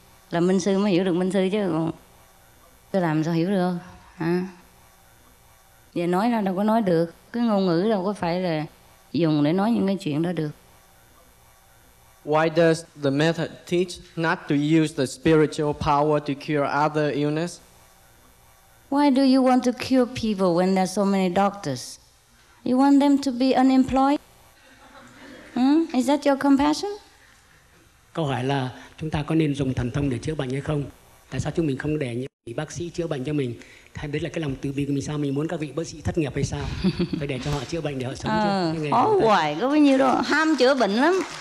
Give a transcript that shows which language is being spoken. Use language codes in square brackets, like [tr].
[vi] Làm minh sư mới hiểu được minh sư chứ, còn tôi làm sao hiểu được? Giờ nói ra đâu có nói được, cái ngôn ngữ đâu có phải là dùng để nói những cái chuyện đó được. [en] Why does the method teach not to use the spiritual power to cure other illness? Why do you want to cure people when there are so many doctors? You want them to be unemployed? Is that your compassion? [vi] Câu hỏi là chúng ta có nên dùng thần thông để chữa bệnh hay không? Tại sao chúng mình không để những bác sĩ chữa bệnh cho mình? Đấy là cái lòng từ bi của mình sao? Mình muốn các vị bác sĩ thất nghiệp hay sao? Phải để cho họ chữa bệnh để họ sống chứ. Khó hoài, có bao nhiêu đâu. Ham chữa bệnh lắm.